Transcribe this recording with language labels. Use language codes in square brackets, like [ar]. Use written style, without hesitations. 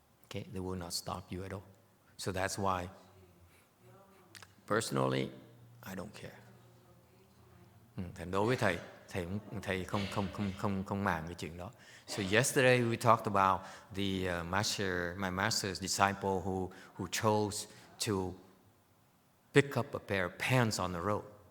[en] Okay, they will not stop you at all. So that's why, personally, I don't care. [vi] Thành đối với thầy không màng cái chuyện đó. [en] So yesterday we talked about the my master's disciple who chose to pick up a pair of pants on the road.